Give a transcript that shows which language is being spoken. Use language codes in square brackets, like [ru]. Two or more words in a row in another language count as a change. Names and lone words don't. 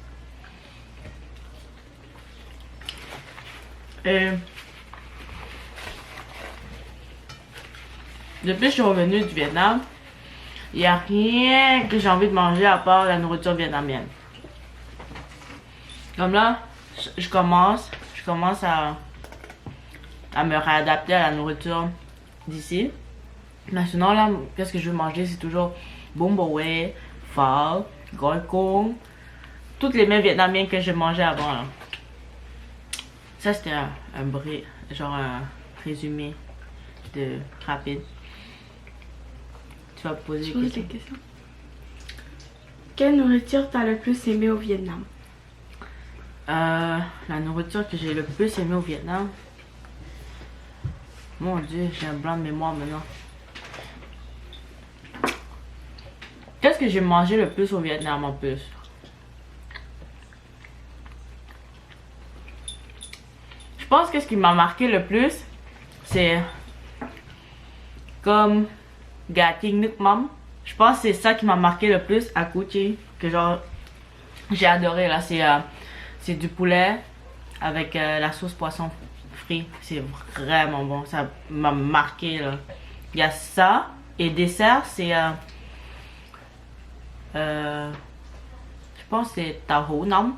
[fr] Et depuis que je suis revenue du Vietnam, il n'y a rien que j'ai envie de manger à part la nourriture vietnamienne. Comme là, je commence à me réadapter à la nourriture d'ici. Mais sinon là, qu'est-ce que je veux manger? C'est toujours bún bò Huế, phở, gỏi cuốn, toutes les mets vietnamiens que j'ai mangé avant là. Ça c'était un résumé rapide. Tu vas poser des questions. Quelle nourriture t'as le plus aimé au Vietnam? La nourriture que j'ai le plus aimé au Vietnam. Mon Dieu, j'ai un blanc de mémoire maintenant. Qu'est-ce que j'ai mangé le plus au Vietnam en plus? Je pense que ce qui m'a marqué le plus, c'est comme [vi] gà chiên nước mắm. [fr] Je pense que c'est ça qui m'a marqué le plus à Củ Chi. Que genre, j'ai adoré là. C'est du poulet avec la sauce poisson frit. C'est vraiment bon. Ça m'a marqué là. Il y a ça. Et dessert, c'est je pense que c'est [vi] tahu nong.